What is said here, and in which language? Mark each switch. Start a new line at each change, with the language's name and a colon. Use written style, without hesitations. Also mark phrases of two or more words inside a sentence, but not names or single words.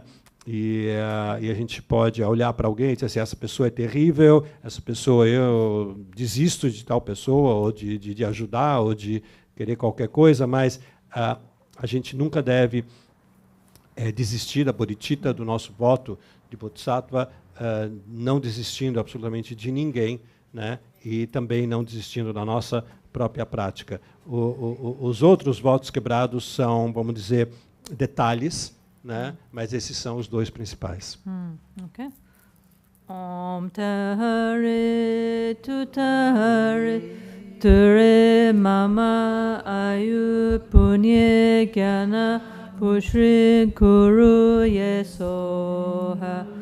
Portuguese: E a gente pode olhar para alguém e dizer assim, essa pessoa é terrível, essa pessoa, eu desisto de tal pessoa, ou de ajudar, ou de querer qualquer coisa, mas a gente nunca deve desistir da bodhicitta, do nosso voto de bodhisattva, não desistindo absolutamente de ninguém, né? E também não desistindo da nossa própria prática. Os outros votos quebrados são, vamos dizer, detalhes, né? Mas esses são os dois principais. Okay.
Sanskrit: Om Tahare Tutare Ture Mama Ayu Punye Gyana Pushri Kuru Yesoha